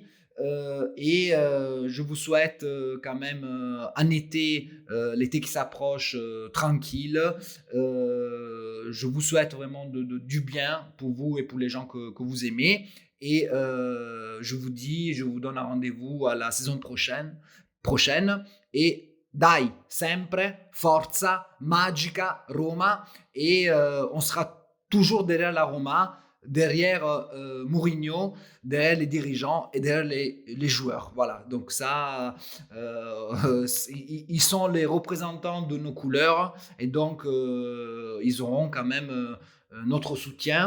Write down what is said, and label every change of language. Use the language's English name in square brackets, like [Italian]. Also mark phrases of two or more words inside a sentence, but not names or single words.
[French] Et je vous souhaite quand même un été, l'été qui s'approche, tranquille. Je vous souhaite vraiment du bien pour vous et pour les gens que vous aimez. Et je vous donne un rendez-vous à la saison prochaine. [Italian] Et dai, sempre, forza, magica, Roma. [French] Et on sera toujours derrière la Roma, derrière Mourinho, derrière les dirigeants et derrière les joueurs. Voilà, donc ça, ils sont les représentants de nos couleurs et donc ils auront quand même notre soutien.